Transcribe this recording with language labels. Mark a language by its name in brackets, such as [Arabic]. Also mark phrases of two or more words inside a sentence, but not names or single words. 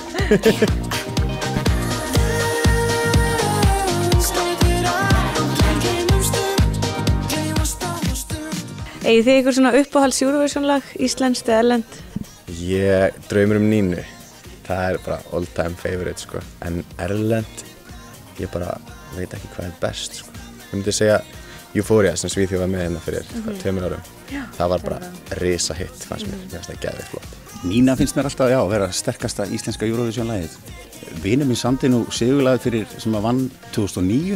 [Icelandic] Eigið þið ykkur svona uppáhalds Eurovision-lag, íslenskt eða erlent? Ég draumur Nínu. Það er bara [English] all time favorite [Icelandic] sko. En erlent, ég bara veit ekki hvað er best sko. Ég myndi segja Euphoria sem Svíþjóð var með hérna fyrir 2 árum. Það var bara risa hitt, fannst mér. Ég finnst það geðveikt flott. Nína finnst mér alltaf, vera sterkasta íslenska Eurovision-lagið. Vinur minn samdi nú sigurlagið fyrir sem að vann 2009.